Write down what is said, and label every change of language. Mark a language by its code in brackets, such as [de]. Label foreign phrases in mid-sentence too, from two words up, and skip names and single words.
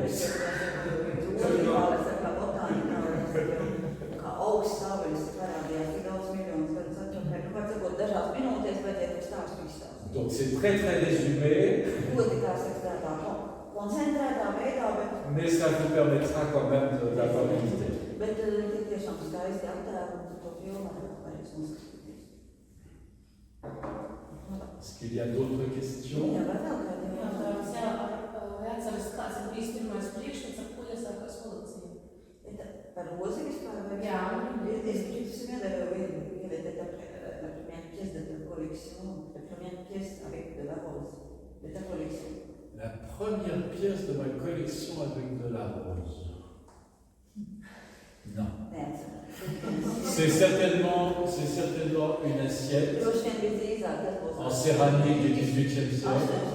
[fr] Donc c'est très très résumé, mais ça vous permettra quand même d'avoir une idée. Est-ce qu'il y a d'autres questions? [lv] Par rozi vispār? Jā. [fr] Est-ce que tu te souviens il y avait la première pièce de ta collection, la première pièce avec de la rose, de ta collection? La première pièce de ma collection avec de la rose. Non. C'est certainement une assiette en céramique du XVIIIe siècle.